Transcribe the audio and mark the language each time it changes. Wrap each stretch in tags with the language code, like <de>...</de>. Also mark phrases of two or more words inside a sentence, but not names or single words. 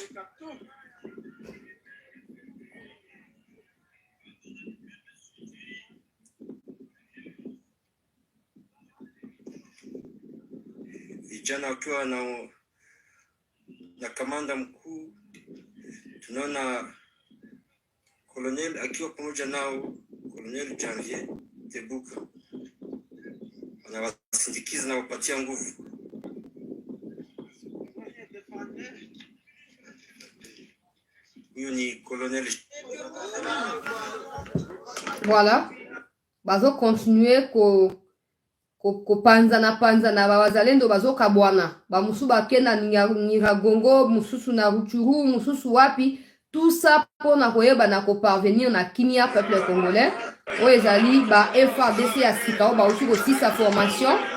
<sw>Vijana wakiwa na kamanda mkuu, tunaona Colonel akiwa pamoja nao, Colonel Janvier Tebuka anawasindikiza na wapatia nguvu. Huyu ni Colonel.</sw> <ln>Voilà, bazo continuer ko panza na wazalendo bazo kabwana ba musu bakenda Nyiragongo, mususu na Rutshuru, mususu wapi,</ln> <fr>tout ça pour</fr> <ln>na koyeba na ko parvenir na kimia</ln> <fr>peuple congolais</fr> <ln>oyo ezali ba FARDC ya sika ba uti ko sisa formation.</ln>